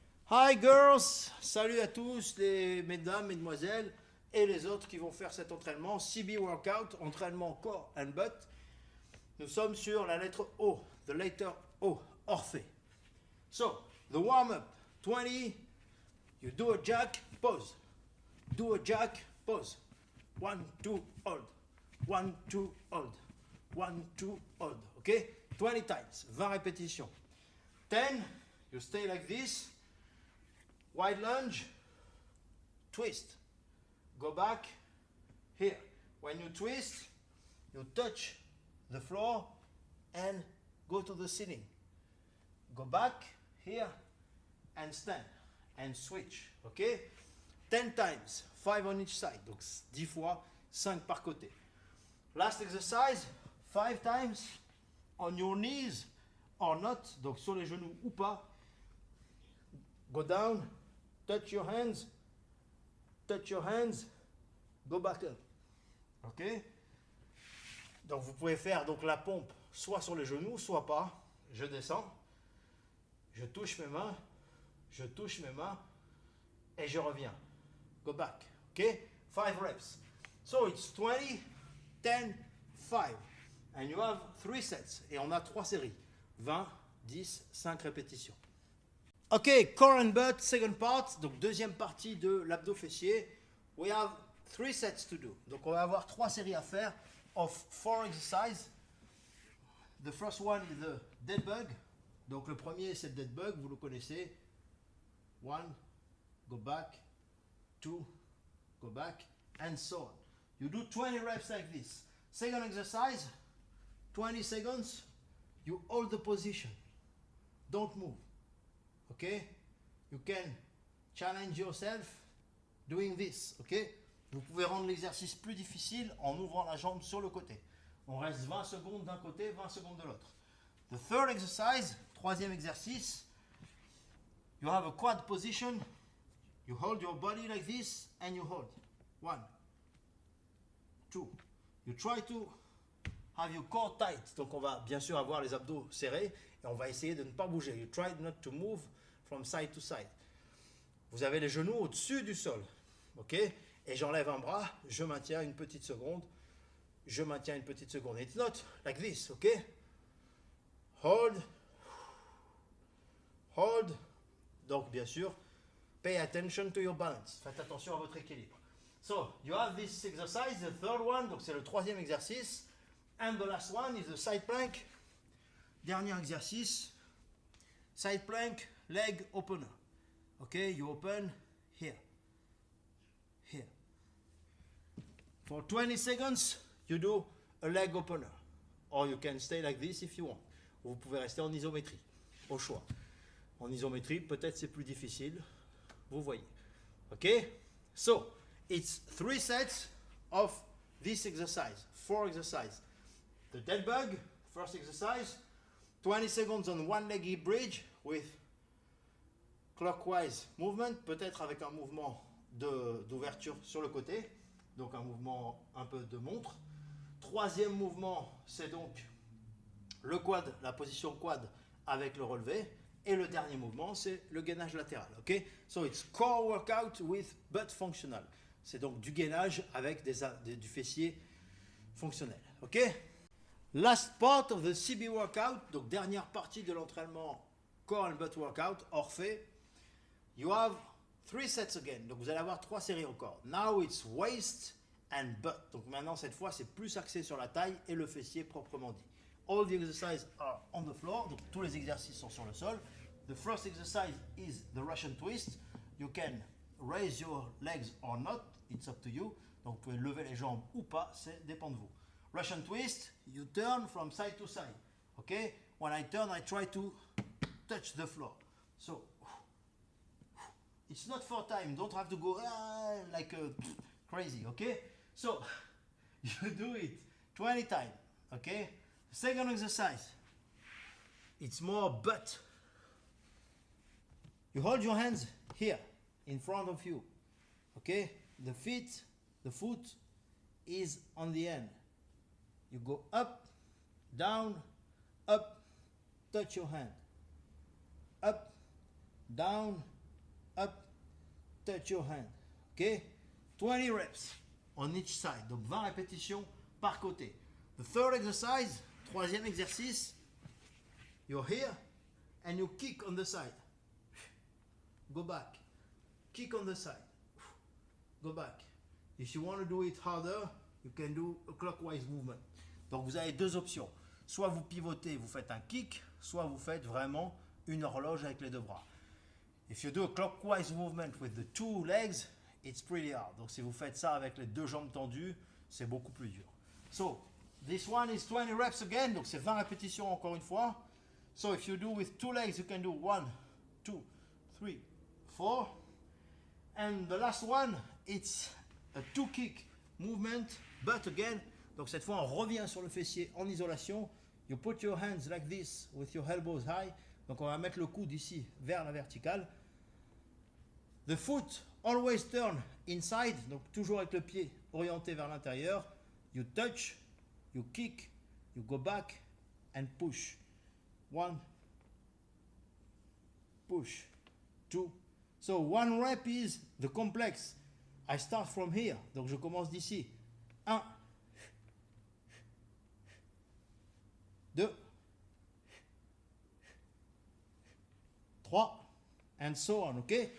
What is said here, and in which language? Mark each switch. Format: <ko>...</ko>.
<en>Hi girls,</en> <fr>salut à tous les mesdames, mesdemoiselles et les autres qui vont faire cet entraînement CB Workout, entraînement corps and butt. Nous sommes sur la lettre O,</fr> <en>the letter O,</en> <fr>Orphée.</fr> <en>So, the warm-up, 20, you do a jack, pause. Do a jack, pause. 1, 2, hold. 1, 2, hold. 1, 2, hold. Okay? 20 times,</en> <fr>20 répétitions.</fr> <en>10, you stay like this. Wide lunge, twist. Go back here. When you twist, you touch the floor and go to the ceiling. Go back here and stand and switch. Okay? 10 times, 5 on each side.</en> <fr>Donc 10 fois, 5 par côté.</fr> <en>Last exercise, 5 times on your knees or not.</en> <fr>Donc sur les genoux ou pas.</fr> <en>Go down. Touch your hands, go back up. Ok?</en> <fr>Donc vous pouvez faire donc la pompe soit sur les genoux, soit pas. Je descends, je touche mes mains et je reviens.</fr> <en>Go back. Ok? 5 reps. So it's 20, 10, 5. And you have 3 sets.</en> <fr>Et on a 3 séries. 20, 10, 5 répétitions. Ok,</fr> <en>core and butt, second part,</en> <fr>donc deuxième partie de l'abdos fessier.</fr> <en>We have 3 sets to do.</en> <fr>Donc on va avoir 3 séries à faire</fr> <en>of 4 exercises. The first one is the dead bug.</en> <fr>Donc le premier c'est le dead bug, vous le connaissez.</fr> <en>1, go back, 2, go back, and so on. You do 20 reps like this. Second exercise, 20 seconds, you hold the position. Don't move. Okay, you can challenge yourself doing this.</en> <fr>Okay, vous pouvez rendre l'exercice plus difficile en ouvrant la jambe sur le côté. On reste 20 secondes d'un côté, 20 secondes de l'autre.</fr> <en>The third exercise,</en> <fr>troisième exercice,</fr> <en>you have a quad position. You hold your body like this and you hold. 1, 2. You try to have your core tight.</en> <fr>Donc on va bien sûr avoir les abdos serrés et on va essayer de ne pas bouger.</fr> <en>You try not to move from side to side.</en> <fr>Vous avez les genoux au-dessus du sol. Ok? Et j'enlève un bras, je maintiens une petite seconde. Je maintiens une petite seconde.</fr> <en>It's not like this, ok? Hold. Hold.</en> <fr>Donc bien sûr,</fr> <en>pay attention to your balance.</en> <fr>Faites attention à votre équilibre.</fr> <en>So, you have this exercise, the third one,</en> <fr>donc c'est le troisième exercice.</fr> <en>And the last one is the side plank.</en> <fr>Dernier exercice,</fr> <en>side plank, leg opener. Okay, you open here. Here. For 20 seconds, you do a leg opener. Or you can stay like this if you want.</en> <fr>Vous pouvez rester en isométrie, au choix. En isométrie, peut-être c'est plus difficile. Vous voyez. Okay?</fr> <en>So, it's 3 sets of this exercise. 4 exercises. The dead bug, first exercise. 20 seconds on one leg hip bridge with clockwise movement,</en> <fr>peut-être avec un mouvement d'ouverture sur le côté, donc un mouvement un peu de montre. Troisième mouvement, c'est donc le quad, la position quad avec le relevé. Et le dernier mouvement, c'est le gainage latéral.</fr> <en>Ok? So it's core workout with butt functional.</en> <fr>C'est donc du gainage avec du fessier fonctionnel. Ok?</fr> <en>Last part of the CB workout,</en> <fr>donc dernière partie de l'entraînement core and butt workout, Orphée.</fr> <en>You have 3 sets again.</en> <fr>Donc vous allez avoir 3 séries encore.</fr> <en>Now it's waist and butt.</en> <fr>Donc maintenant cette fois c'est plus axé sur la taille et le fessier proprement dit.</fr> <en>All the exercises are on the floor.</en> <fr>Donc tous les exercices sont sur le sol.</fr> <en>The first exercise is the Russian twist. You can raise your legs or not. It's up to you.</en> <fr>Donc vous pouvez lever les jambes ou pas, c'est dépend de vous.</fr> <en>Russian twist, you turn from side to side. Okay? When I turn, I try to touch the floor. So, it's not 4 times. Don't have to go like crazy. Okay? So, you do it 20 times. Okay? Second exercise, it's more butt. You hold your hands here in front of you. Okay? The foot is on the end. You go up, down, up, touch your hand. Up, down, up, touch your hand. Ok? 20 reps on each side.</en> <fr>Donc 20 répétitions par côté.</fr> <en>The third exercise,</en> <fr>troisième exercice,</fr> <en>you're here and you kick on the side. Go back. Kick on the side. Go back. If you want to do it harder, you can do a clockwise movement.</en> <fr>Donc vous avez deux options. Soit vous pivotez, vous faites un kick, soit vous faites vraiment une horloge avec les deux bras.</fr> <en>If you do a clockwise movement with the two legs, it's pretty hard.</en> <fr>Donc si vous faites ça avec les deux jambes tendues, c'est beaucoup plus dur.</fr> <en>So, this one is 20 reps again.</en> <fr>Donc c'est 20 répétitions encore une fois.</fr> <en>So if you do with two legs, you can do 1, 2, 3, 4. And the last one, it's a two kick movement, but again,</en> <fr>donc cette fois on revient sur le fessier en isolation.</fr> <en>You put your hands like this with your elbows high.</en> <fr>Donc on va mettre le coude ici vers la verticale.</fr> <en>The foot always turn inside,</en> <fr>donc toujours avec le pied orienté vers l'intérieur.</fr> <en>You touch, you kick, you go back and push. 1, push, 2. So one rep is the complex. I start from here,</en> <fr>donc je commence d'ici.</fr> <en>1, 2, 3, and so on, okay?</en>